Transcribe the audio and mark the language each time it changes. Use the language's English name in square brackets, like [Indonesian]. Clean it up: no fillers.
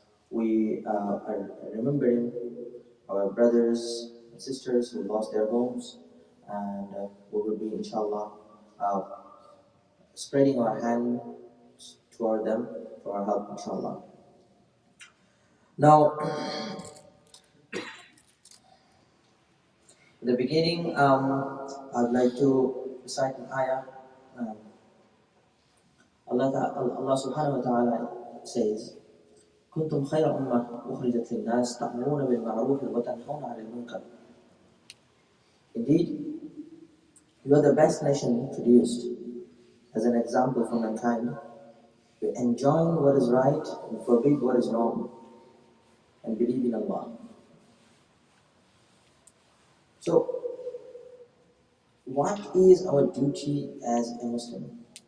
[English] We are remembering our brothers and sisters who lost their homes, and we will be, inshallah, spreading our hand toward them for our help, inshallah. Now, in the beginning, I'd like to recite an ayah. Allah subhanahu wa ta'ala says, [Arabic] كنتم خير أمة أخرجت للناس تأمرون بالمعروف وتنهون عن المنكر. [English] Indeed, you are the best nation produced as an example for mankind. You enjoin what is right and forbid what is wrong, and believe in Allah. So, what is our duty as a Muslim?